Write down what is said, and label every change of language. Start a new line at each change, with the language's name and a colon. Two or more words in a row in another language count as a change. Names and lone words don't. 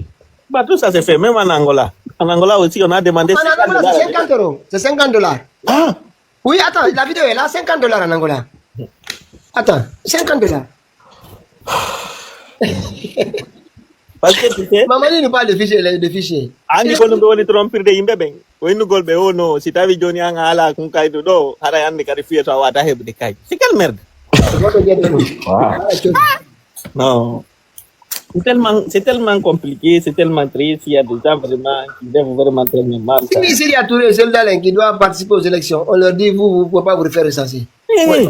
French: Bah, tout ça c'est fait, même en Angola. En Angola aussi, on a demandé. En Angola, c'est 50 €. C'est 50 $. Ah! Oui, attends, la vidéo est là, 50 $ en Angola. Attends, 50 $. Parce que tu sais, Mamadi nous parle de fichiers.
Fula: Andy kono be woni trompir de yimbe ben. Woni golbe o no si tawi joni an ala kun kaydo do hara yande kadi fiyata wata hebde kay.
French: C'est quelle merde. Non. C'est tellement compliqué, c'est tellement triste, il y a des gens vraiment qui doivent vraiment très mal. Si il y a tous les soldats qui doivent participer aux élections, on leur dit vous ne pouvez pas vous refaire recenser. Oui.